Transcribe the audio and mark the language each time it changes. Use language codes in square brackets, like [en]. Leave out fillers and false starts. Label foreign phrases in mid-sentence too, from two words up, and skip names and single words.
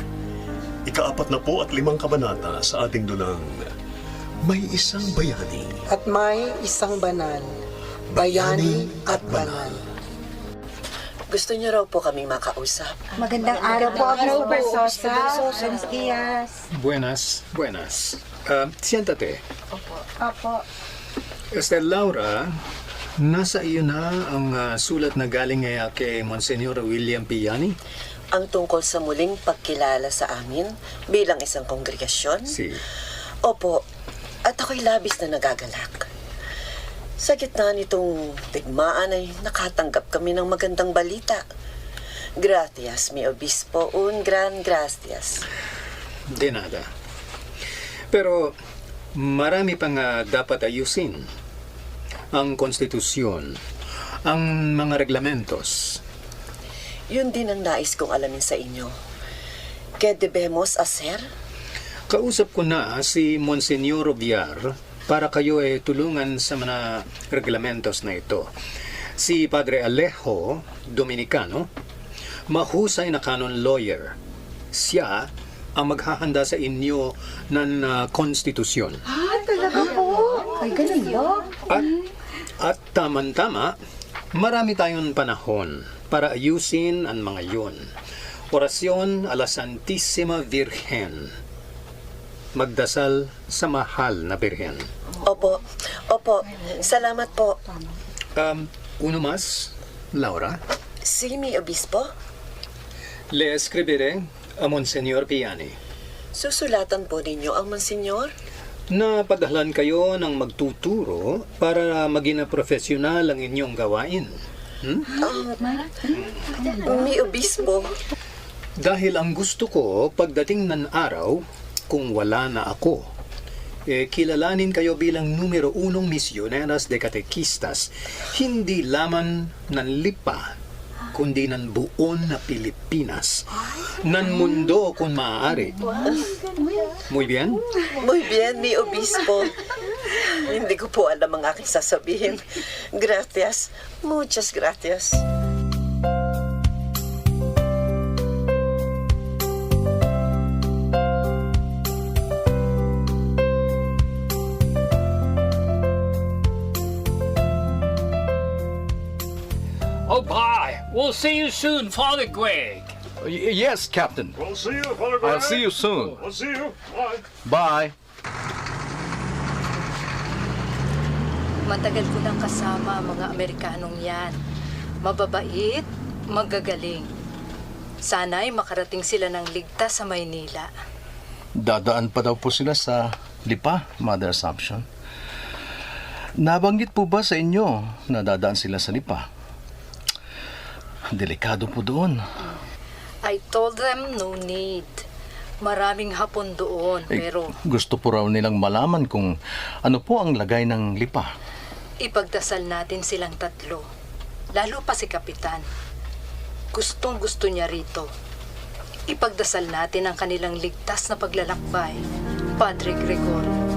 [tl] Ika-45 kabanata sa ating dulang May Isang Bayani. At may isang banal, bayani at banal. Gusto niyo raw po kaming makausap. Magandang araw po, Obispo Versosa. [es] Buenos dias. Buenas. Siéntate. [tl] Opo. Laura, nasa iyo na ang sulat na galing kay Monsignor William Piani? Ang tungkol sa muling pagkilala sa amin bilang isang kongregasyon? [es] Si. [tl] Opo, at ako'y labis na nagagalak. Sa gitna nitong digmaan ay nakatanggap kami ng magandang balita. [es] Gracias, mi obispo, un gran gracias. De nada. [tl] Pero marami pang dapat ayusin. Ang konstitusyon, ang mga reglamentos. Yun din ang nais kong alamin sa inyo. [es] ¿Qué debemos hacer? [tl] Kausap ko na si Monsignor Villar para kayo tulungan sa mga reglamentos na ito. Si Padre Alejo, Dominicano, mahusay na [en] canon lawyer. [tl] Siya ang maghahanda sa inyo ng konstitusyon. Talaga po? Ay, ganun ba? At tama-tama, marami tayong panahon para ayusin ang mga yun. [es] Orasyon a la Santísima Virgen. [tl] Magdasal sa mahal na Birhen. Opo. Salamat po. [es] Uno más, Laura. Si mi obispo? Le escribiré a Monsignor Piani. [tl] Susulatan po ninyo ang Monsignor? Napadalhan kayo ng magtuturo para maging na profesional ang inyong gawain. [es] Mi Obispo. [tl] Dahil ang gusto ko, pagdating ng araw, kung wala na ako, kilalanin kayo bilang numero 1 [es] misioneras de catequistas, [tl] hindi lamang ng Lipa, kundi ng buon na Pilipinas, ng mundo kung maaari. [es] Muy bien? Muy bien, mi Obispo. [tl] Hindi ko po alam ang aking sasabihin. [es] Gracias. Muchas gracias. [en] Oh, bye. We'll see you soon, Father Greg. Yes, Captain. We'll see you, Father I'll see you soon. We'll see you. Bye. Bye. [tl] Matagal ko nang kasama ang mga Amerikanong yan. Mababait, magagaling. Sana'y makarating sila ng ligtas sa Maynila. Dadaan pa daw po sila sa Lipa, Mother Assumption. Nabanggit po ba sa inyo na dadaan sila sa Lipa? Delikado po doon. [en] I told them no need. [tl] Maraming Hapon doon, pero Gusto po raw nilang malaman kung ano po ang lagay ng Lipa. ipagdasal natin silang tatlo. Lalo pa si Kapitan. Gustong gusto niya rito. Ipagdasal natin ang kanilang ligtas na paglalakbay, Padre Gregorio.